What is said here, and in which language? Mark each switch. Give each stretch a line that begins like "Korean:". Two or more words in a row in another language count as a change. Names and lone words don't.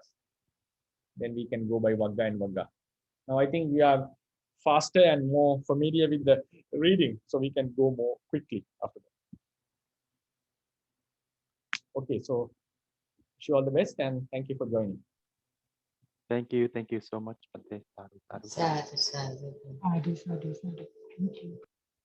English: Then we can go by vagga and vagga. Now I think we are faster and more familiar with the reading, so we can go more quickly after that. Okay, so wish you all the best and thank you for joining. Thank you so much, Bhante.
Pali: Sadhu, sadhu. Sadhu, sadhu. Sadhu, sadhu, sadhu.
English: Thank you.